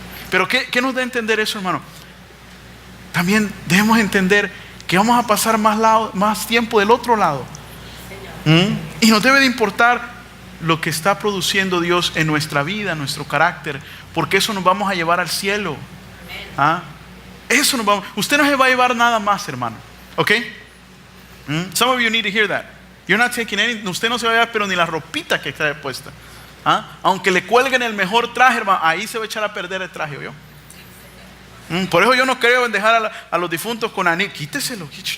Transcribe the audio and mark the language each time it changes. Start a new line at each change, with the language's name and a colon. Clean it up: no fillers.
Spanish: Pero ¿qué nos da a entender eso, hermano? También debemos entender que vamos a pasar más tiempo del otro lado. Y nos debe de importar lo que está produciendo Dios en nuestra vida, en nuestro carácter, porque eso nos vamos a llevar al cielo. Eso nos vamos. Usted no se va a llevar nada más, hermano. ¿Ok?
English: Some of you need to hear that. You're not taking anything.
Spanish: Usted no se va a llevar pero ni la ropita que está puesta. Aunque le cuelguen el mejor traje, hermano, ahí se va a echar a perder el traje, ¿oyó? Por eso yo no creo en dejar a los difuntos con anillo. Quíteselo.